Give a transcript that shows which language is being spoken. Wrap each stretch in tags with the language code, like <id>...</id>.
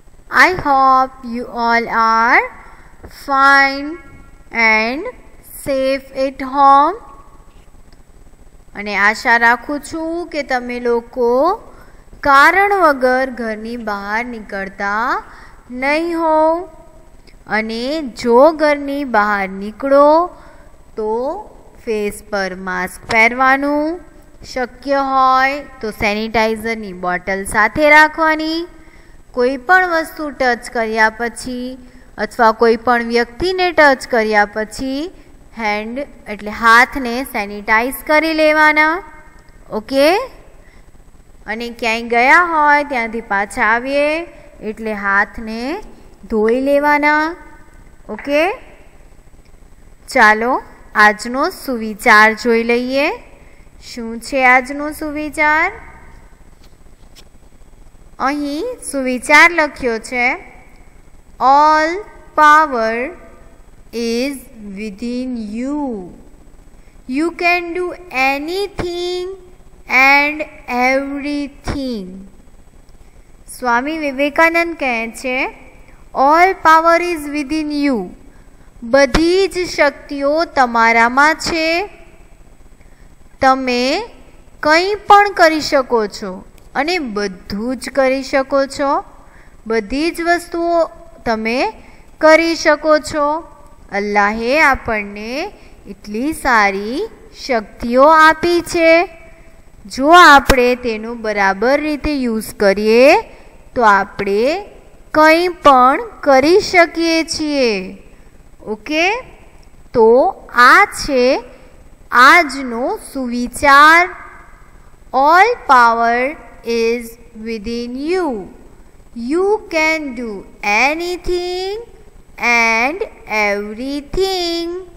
<en>I hope you all are fine and safe at home.</en> <gu>અને આશા રાખું છું કે તમે લોકો કારણ વગર ઘરની બહાર નીકળતા નહીં હો. અને જો ઘરની બહાર નીકળો તો ફેસ પર માસ્ક પહેરવાનું, શક્ય હોય તો સેનિટાઈઝરની બોટલ સાથે રાખવાની. કોઈ પણ વસ્તુ ટચ કર્યા પછી અથવા કોઈ પણ વ્યક્તિને ટચ કર્યા પછી હેન્ડ એટલે હાથને સેનિટાઈઝ કરી લેવાના. ઓકે. અને ક્યાંય ગયા હોય ત્યાંથી પાછા આવીએ એટલે હાથને ધોઈ લેવાના. ઓકે. ચાલો આજનો સુવિચાર જોઈ લઈએ. શું છે આજનો સુવિચાર? અહીં સુવિચાર લખ્યો છે,</gu> <en>All power is within you. You can do anything and everything.</en> <gu>Swami Vivekananda કહે છે,</gu> <en>All power is within you.</en> <gu>બધી જ શક્તિઓ તમારામાં છે. તમે કંઈ પણ કરી શકો છો અને બધું જ કરી શકો છો. બધી જ વસ્તુઓ તમે કરી શકો છો. અલ્લાહે આપણને એટલી સારી શક્તિઓ આપી છે. જો આપણે તેનો બરાબર રીતે યુઝ કરીએ તો આપણે કંઈ પણ કરી શકીએ છીએ. ઓકે. તો આ છે આજનો સુવિચાર,</gu> <en>All power is within you. You can do anything and everything.</en>